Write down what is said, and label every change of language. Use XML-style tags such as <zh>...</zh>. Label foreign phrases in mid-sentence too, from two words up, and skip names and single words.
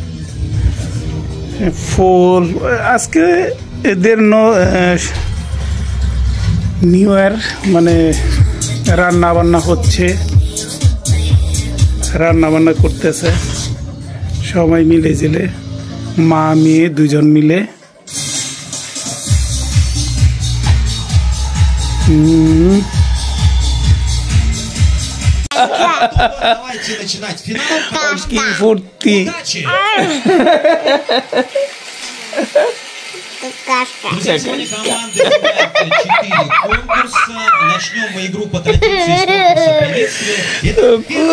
<bn>ফুল আজকে এদের</bn> <en>New Year,</en> <bn>মানে রান্না বান্না হচ্ছে, রান্না বান্না করতেছে সবাই মিলে জিলে, মা মেয়ে দুজন মিলে।</bn> <ru>Давайте начинать финал.</ru> <bn>ফুর্তি।</bn> <ru>Друзья, сегодня команды играют 4 конкурса. Начнем мы игру по традиции с конкурса приветствия. Это первый</ru>